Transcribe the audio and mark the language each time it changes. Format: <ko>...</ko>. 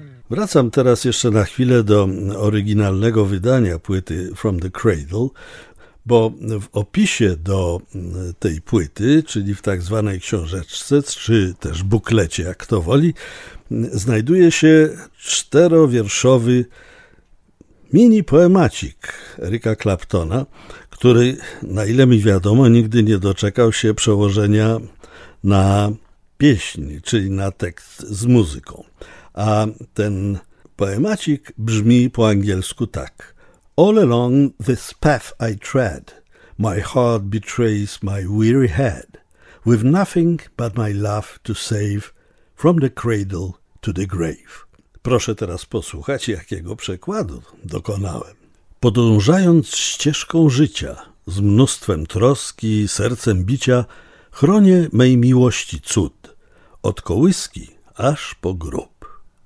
<pl>Wracam teraz jeszcze na chwilę do oryginalnego wydania płyty From the Cradle, bo w opisie do tej płyty, czyli w tak zwanej książeczce, czy też buklecie, jak kto woli, znajduje się czterowierszowy mini poemacik Erika Claptona, który, na ile mi wiadomo, nigdy nie doczekał się przełożenia na pieśń, czyli na tekst z muzyką. A ten poemacik brzmi po angielsku tak.</pl> <en>All along this path I tread, my heart betrays my weary head, with nothing but my love to save, from the cradle to the grave.</en> <pl>Proszę teraz posłuchać, jakiego przekładu dokonałem. Podążając ścieżką życia, z mnóstwem troski i sercem bicia, chronię mej miłości cud, od kołyski aż po grób.</pl>